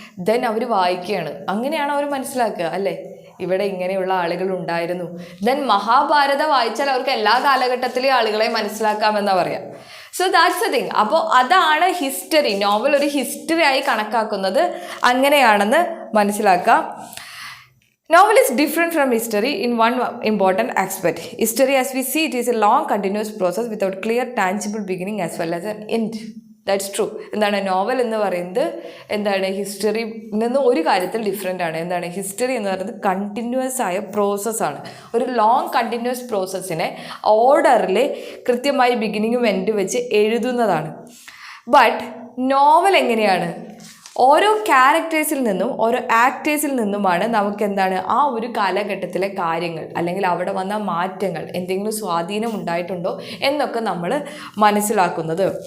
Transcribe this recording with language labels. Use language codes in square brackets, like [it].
[ml] Then അവർ വായിക്കുകയാണ്. അങ്ങനെയാണ് അവർ മനസ്സിലാക്കുക, അല്ലേ, ഇവിടെ ഇങ്ങനെയുള്ള ആളുകൾ ഉണ്ടായിരുന്നു. ദെൻ മഹാഭാരത വായിച്ചാൽ അവർക്ക് എല്ലാ കാലഘട്ടത്തിലെയും ആളുകളെ മനസ്സിലാക്കാമെന്നാണ് പറയാം. [en] So that's a thing. [ml] അപ്പോൾ അതാണ് ഹിസ്റ്ററി. നോവൽ ഒരു ഹിസ്റ്ററി ആയി കണക്കാക്കുന്നത് അങ്ങനെയാണെന്ന് മനസ്സിലാക്കാം. [en] Novel is different from history in one important aspect. History, as we see, it is a long continuous process without clear tangible beginning as well as an end. That's true. [ml] എന്താണ് novel എന്ന് പറയുന്നത്, എന്താണ് ഹിസ്റ്ററിയിൽ നിന്ന് ഒരു കാര്യത്തിൽ different ആണ്. എന്താണ് ഹിസ്റ്ററി എന്ന് പറയുന്നത് കണ്ടിന്യൂസ് ആയ പ്രോസസ്സാണ്. ഒരു ലോങ് കണ്ടിന്യൂസ് പ്രോസസ്സിനെ ഓർഡറിൽ കൃത്യമായി ബിഗിനിങ്ങും എൻഡ് വെച്ച് എഴുതുന്നതാണ്. ബട്ട് നോവൽ എങ്ങനെയാണ്? ഓരോ ക്യാരക്ടേഴ്സിൽ നിന്നും ഓരോ ആക്ടേഴ്സിൽ നിന്നുമാണ് നമുക്ക് എന്താണ് ആ ഒരു കാലഘട്ടത്തിലെ കാര്യങ്ങൾ അല്ലെങ്കിൽ അവിടെ വന്ന മാറ്റങ്ങൾ, എന്തെങ്കിലും സ്വാധീനം ഉണ്ടായിട്ടുണ്ടോ എന്നൊക്കെ നമ്മൾ മനസ്സിലാക്കുന്നത്.